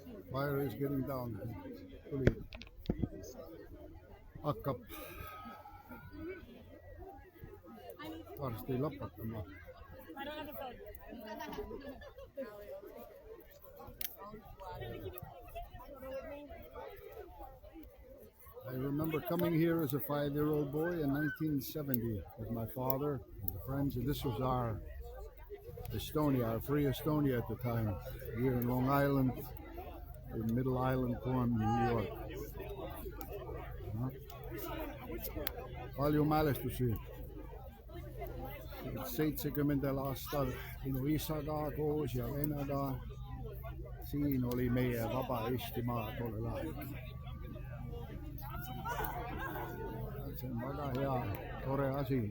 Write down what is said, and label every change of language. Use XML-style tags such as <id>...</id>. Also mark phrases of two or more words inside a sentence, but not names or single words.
<en>Fire is getting down.</en> <et>Tuli hakkab varsti lõpetama.</et> <en>I remember coming here as a 5-year-old boy in 1970 with my father and the friends, and this was our Estonia, our free Estonia at the time, here in Long Island, in Middle Island, Quorn, New York.</en> <et>Palju mälestusi. 70 aastal minu isaga koos ja vennaga. Siin oli meie vaba Eestimaa tollel ajal. See on väga hea, tore asi.</et>